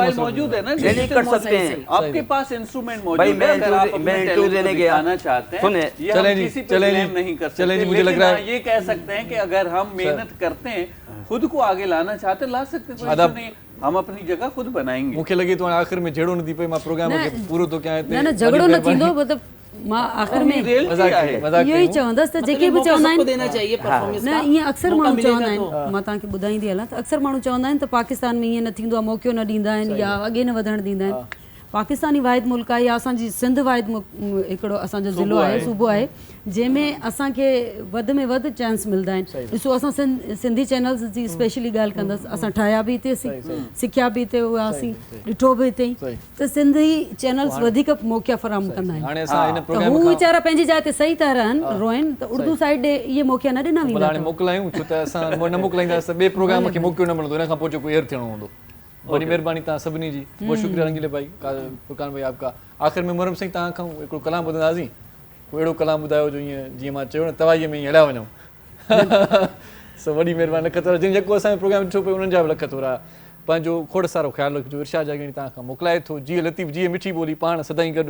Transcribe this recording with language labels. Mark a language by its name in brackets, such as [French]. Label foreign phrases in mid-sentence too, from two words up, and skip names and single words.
[Urdu] मोबाइल मसला موجود ہے نا, नहीं डिजिटल کر سکتے ہیں. آپ کے پاس انسٹرومنٹ موجود भाई है। मैं اگر آپ मैं अपने इंटरव्यू talent को دینے گیا, دکھانا چاہتے ہیں, सुने, ये चलें हम जी, کسی پہ चलें blame जी, نہیں کر سکتے. چلیں جی، مجھے لگ लेकिन رہا ہے-- ہاں، یہ کہہ سکتے ہیں کہ اگر ہم محنت کرتے ہیں، خود کو آگے لانا چاہتے ہیں، لا سکتے ہیں، کوئی आदाब। ایشو نہیں۔ ہم اپنی جگہ خود بنائیں گے. [Sindhi] मूंखे लॻे थो हाणे आख़िर में जहिड़ो न थी पए मां प्रोग्राम खे पूरो थो कयां हिते। न न झगड़ो न थींदो, मतिलबु मां आख़िर में मज़ाक आहे। मज़ाक इहो ई चवंदसि त जेके बि चवंदा आहिनि [Urdu] دینا چاہیے پرفارمنس [Sindhi] न, ईअं अक्सर माण्हू चवंदा आहिनि, मां तव्हांखे ॿुधाईंदी हलां त अक्सर माण्हू चवंदा आहिनि त पाकिस्तान में ईअं न थींदो आहे, मौक़ो न ॾींदा आहिनि या अॻे न वधणु ॾींदा आहिनि। पाकिस्तानी वाहिद मुल्क आहे या असांजी सिंध वाहिद हिकिड़ो असांजो ज़िलो आहे, सूबो आहे, जंहिंमें असांखे वधि में वधि चांस मिलंदा आहिनि। ॾिसो असां सिंधी चैनल्स जी स्पेशली ॻाल्हि कंदसि, असां ठाहिया बि हिते सिखिया बि हिते हुआसीं, ॾिठो बि हिते ई, त सिंधी चैनल्स वधीक मौक़ा फराहम कंदा आहिनि। हाणे असां हिन त प्रोग्राम हू वीचारा पंहिंजी जाइ ते सही था रहनि, रोइनि, त उर्दू साइड ॾे इहे मौक़ा न ॾिना वेंदा हाणे मोकिलायूं, छो त असां न मोकिलाईंदासीं त ॿिए प्रोग्राम खे मौक़ो न मिलंदो, हिन खां पोइ जेको एयर थियणो हूंदो। बड़ी मेहरबानी तव्हां सभिनी जी, [Urdu] بہت شکریہ رنگیلے بھائی، فرقان بھائی آپ کا. [Sindhi] आख़िर में मुरम सिंह तव्हां खां हिकिड़ो कलाम ॿुधंदासीं, कोई अहिड़ो कलाम ॿुधायो जो ईअं जीअं मां चयो न तवाईअ में ई हलिया वञूं। सो वॾी महिरबानी, लख थोरा जिन जेको असांजो प्रोग्राम ॾिठो पियो उन्हनि जा बि लख थोरा। पंहिंजो खोड़ सारो ख़्यालु रखिजो। इरशाद जागीरनी तव्हां खां मोकिलाए थो। जीअं लतीफ़, जीअं मिठी ॿोली, पाण सदाईं गॾु।